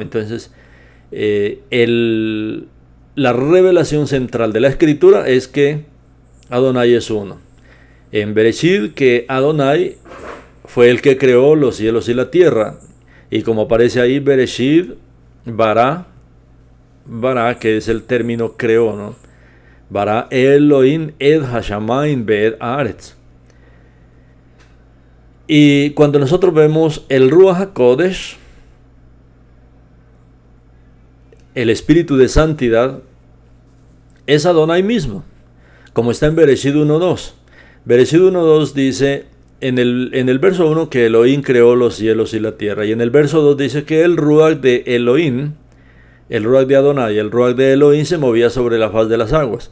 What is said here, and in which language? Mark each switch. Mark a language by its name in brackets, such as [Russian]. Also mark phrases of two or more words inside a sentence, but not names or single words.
[Spanish] Entonces, la revelación central de la escritura es que Adonai es uno. En Bereshit, que Adonai fue el que creó los cielos y la tierra. Y como aparece ahí, Bereshit, Bara, que es el término creó, ¿no? [Hebrew] ברא אלהים את השמים ואת הארץ. [Spanish] Y cuando nosotros vemos el [Hebrew] רוח הקודש, [Spanish] el espíritu de santidad, es Adonai mismo, como está en Bereshit 1.2. Bereshit 1.2 dice en el verso 1 que Elohim creó los cielos y la tierra, y en el verso 2 dice que el Ruach de Elohim, el Ruach de Adonai, el Ruach de Elohim se movía sobre la faz de las aguas.